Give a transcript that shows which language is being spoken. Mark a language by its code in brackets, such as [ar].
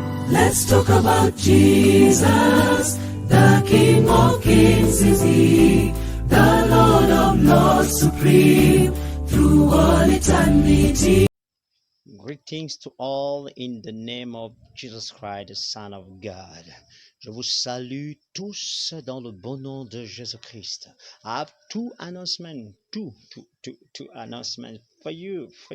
[en] Let's talk about Jesus, the King of Kings is He, the Lord of Lords supreme, through all eternity. Greetings to all in the name of Jesus Christ, the Son of God. [fr] Je vous salue tous dans le bon nom de Jésus-Christ. [en] I have two announcements, two announcements for you.